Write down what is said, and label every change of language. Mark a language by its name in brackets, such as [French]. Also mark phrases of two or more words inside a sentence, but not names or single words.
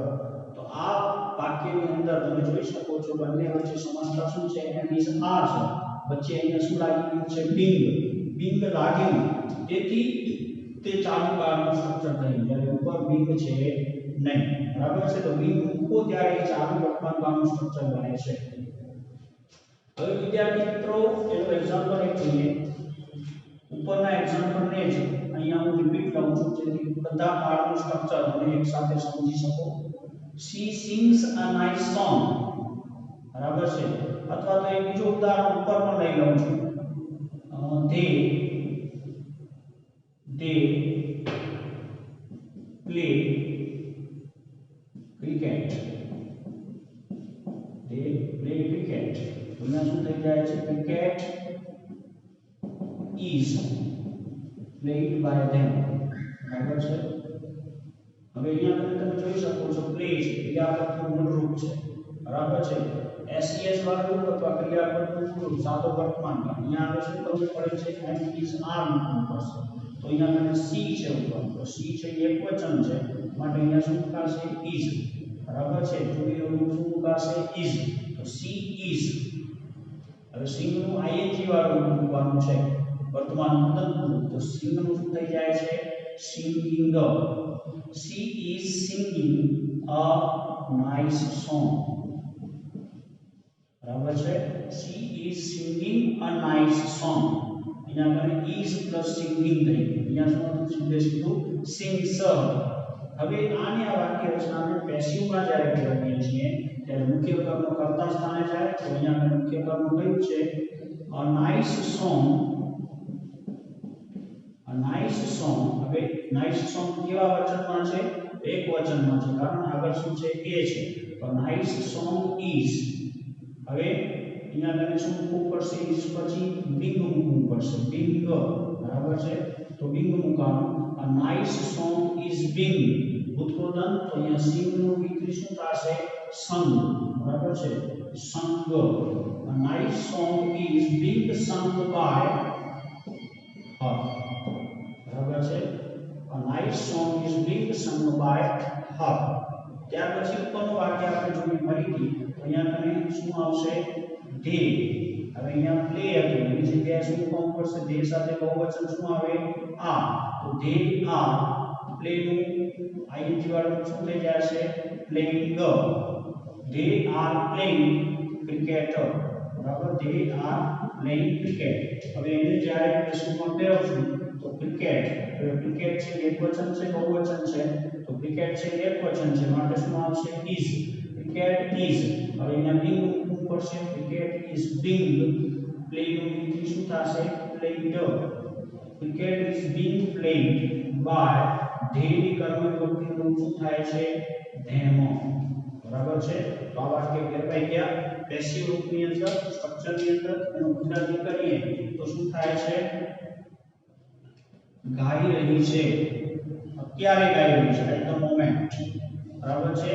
[Gujarati] તો આ વાક્યની અંદર તમે જોઈ શકો છો બંને વચ્ચે સમાનતા શું છે, [English] am is are [Gujarati] છે, વચ્ચે અહીંયા શું લાગી ગયું છે, બીંગ, બીંગ લાગ્યું, તેથી તે ચાલુ કાળનું સ્ટ્રક્ચર થયું, જ્યારે ઉપર બીંગ છે નહીં, બરાબર છે। તો બીંગ મૂકો ત્યારે ચાલુ વર્તમાન કાળનું સ્ટ્રક્ચર બને છે। હવે વિદ્યાર્થી મિત્રો એનું એક્ઝામ્પલ એક જોઈએ, ઉપરના એક્ઝામ્પલને જ અહીંયા હું રિપીટ કરું છું જેથી બધા કાળનું સ્ટ્રક્ચર તમે એકસાથે સમજી શકો। [English] she sings a nice song, [Gujarati] બરાબર છે, અથવા તો એક બીજું ઉદાહરણ ઉપર પણ લઈ લઉં છું, [English] they play cricket, they play cricket, [Gujarati] તો અહીંયા શું થઈ જાય છે, [English] cricket is played by them, [Gujarati] બરાબર છે। હવે અહીંયા તમે જોઈ શકો છો પ્લે છે ક્રિયાપદનું મૂળ રૂપ છે, બરાબર છે, SES વાળું રૂપ અથવા ક્રિયાપદનું મૂળ રૂપ સાદો વર્તમાન કાળ, અહીંયા આપણે શું કરવું પડે છે, [English] am is are [Gujarati] મૂકવું પડશે, તો અહીંયા મને સી છે ઉપર, તો સી છે એકવચન છે માટે અહીંયા શું મુકાશે, is, બરાબર છે, [English] to be [Gujarati] નું રૂપ શું મુકાશે, is, તો [English] she is. [Gujarati] હવે સિંગ નું ing વાળું રૂપ મૂકવાનું છે, વર્તમાન કૃદંતનું, તો સિંગ નું શું થઈ જાય છે, [English] singing, she is singing a nice song, [Gujarati] બરાબર છે, [English] she is singing a nice song, [Gujarati] અહીંયા આપણે [English] is plus singing [Gujarati] થઈ ગયું, અહીંયા શું હતું, સીધે સીધું sings। હવે આને આ વાક્ય રચનાને પેસિવમાં જ્યારે ફેરવીએ છીએ ત્યારે મુખ્ય કર્મ કર્તા સ્થાને જાય, તો અહીંયા આપણે મુખ્ય કર્મ કયું છે, [English] a nice song, a nice song। [Gujarati] હવે [English] nice song [Gujarati] કેવા વચનમાં છે, એક વચનમાં છે, કારણ આગળ શું છે, એ છે, તો [English] nice song is। [Gujarati] હવે અહીંયા તમે શું મૂકવું પડશે, is પછી being મૂકવું પડશે, being, બરાબર છે, તો being મૂકવાનું, [English] a nice song is being, [Gujarati] ભૂતકૃદંત, તો અહીંયા sing નું વિકરી શું થશે, sung, બરાબર છે, [English] sung, a nice song is being sung by her, [Gujarati] બરાબર છે, [English] a nice song is being sung by her। [Gujarati] ત્યાર પછી ઉપરનું વાક્ય આપણે જોઈએ ફરીથી, તો અહીંયા તમે શું આવશે, they, હવે અહીંયા પ્લે હતું એની જગ્યાએ શું મૂકવું પડશે, they સાથે બહુવચન શું આવે, આ, તો [English] they are, [Gujarati] પ્લે નું ing વાળું શું થઈ જશે, [English] playing, they are playing cricket, બરાબર, they are playing cricket। [Gujarati] હવે એને જ્યારે પેસિવમાં ફેરવશું તો ક્રિકેટ, હવે ક્રિકેટ છે એકવચન છે બહુવચન છે, તો ક્રિકેટ છે એકવચન છે માટે શું આવશે is, [English] cricket is, [Gujarati] હવે અહીંયા being મૂકવું પડશે, [English] cricket is being, [Gujarati] પ્લે નું થી શું થશે played, [English] cricket is being played by, [Gujarati] ધેયની કર્મ વિભક્તિનું શું થાય છે them, બરાબર છે। તો આ વાક્ય ફેરવાઈ ગયા પેસિવ રૂપની અંદર, સ્ટ્રક્ચરની અંદર એનું ગુજરાતી કરીએ તો શું થાય છે ગાઈ રહી છે, અત્યારે ગાઈ રહી છે [English] at the moment, [Gujarati] બરાબર છે।